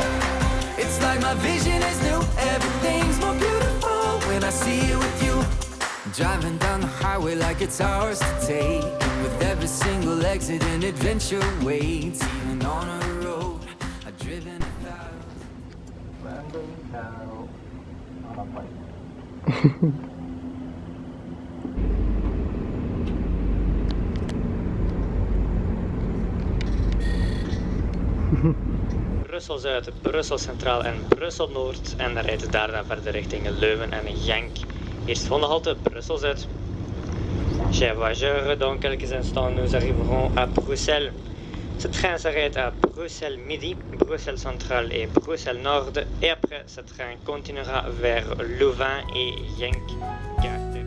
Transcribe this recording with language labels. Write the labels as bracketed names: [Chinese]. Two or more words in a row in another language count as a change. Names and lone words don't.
[English] It's like my vision is new. Everything's more beautiful when I see it with you. Driving down the highway like it's ours to take, and with every single exit an adventure waits. Even on a road I've driven 1,000. Random cow on a bike. [Dutch] Brussel-Zuid, Brussel Centraal en Brussel-Noord en dan rijdt het daarna verder richting Leuven en Genk. Eerst volgende halte Brussel-Zuid. [French] Chers voyageurs, dans quelques instants nous arriverons à Bruxelles. Ce train s'arrête à Bruxelles Midi, Bruxelles Centrale et Bruxelles Nord. Et après, ce train continuera vers Louvain et Genk.